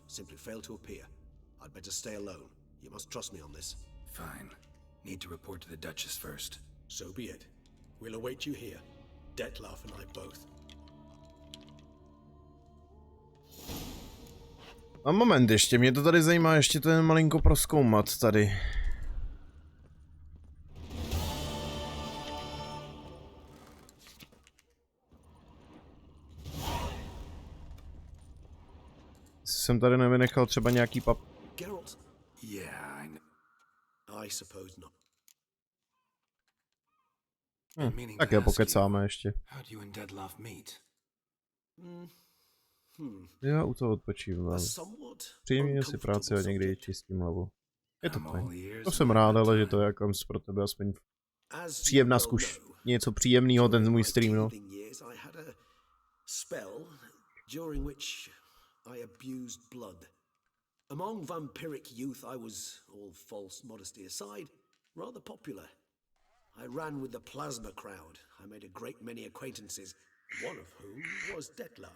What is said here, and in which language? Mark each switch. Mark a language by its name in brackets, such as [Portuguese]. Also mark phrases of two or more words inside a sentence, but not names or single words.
[English] Simply fail to appear. I'd better stay alone. You must trust me on this. Fine. Need to report to the Duchess first. So be it. We'll await you here. Detloff and I both. A moment [Czech] ještě, mě to tady zajímá ještě to jen malinko prozkoumat tady. Jsem tady nevynechal třeba nějaký pap... [English] Geralt? Yeah, I suppose not. [Czech] Tak jo, pokecáme ještě. [English] How do you and Detloff meet? [Czech] Já u toho odpočívám. Příjemně si práci a někdy čistím hlavu. Je to fajn. To jsem rád, ale že to je jako pro tebe aspoň příjemná zkuš. Něco příjemného ten můj stream, no. [English] I abused blood. Among vampiric youth, I was, all false modesty aside, rather popular. I ran with the plasma crowd. I made a great many acquaintances, one of whom was Detloff.